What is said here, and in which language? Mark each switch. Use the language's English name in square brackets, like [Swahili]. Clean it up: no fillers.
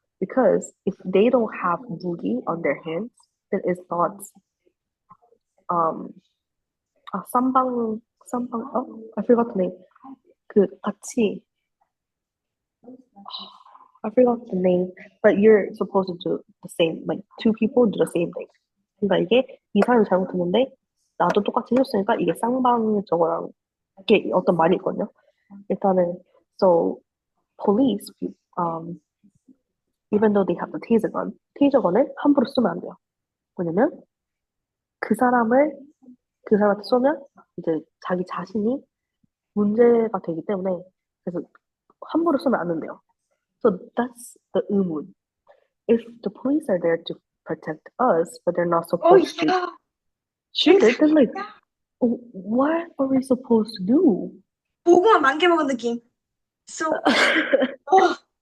[English] Because if they don't have booty on their hands, then it's not um 쌈방 I forgot the name. [Korean] 그 같이 [English] I forgot the name, but you're supposed to do the same, like two people do the same thing. [Korean] 그러니까 이게 이 사람이 잘못했는데 나도 똑같이 해줬으니까 이게 쌍방 저거랑 이게 어떤 말이 있거든요. 일단은 [English] so police even though they have the taser gun, [Korean] 테이저건을 함부로 쓰면 안 돼요. 왜냐면 그 사람을 그 사람한테 쏘면 이제 자기 자신이 문제가 되기 때문에 그래서 함부로 쏘면 안 된대요. [English] So that's the 의문. If the police are there to protect us, but they're not Oh supposed to yeah, shoot it, then exactly. like, what are we supposed to do? [Korean] 고구마 만개 먹은 느낌. So, oh,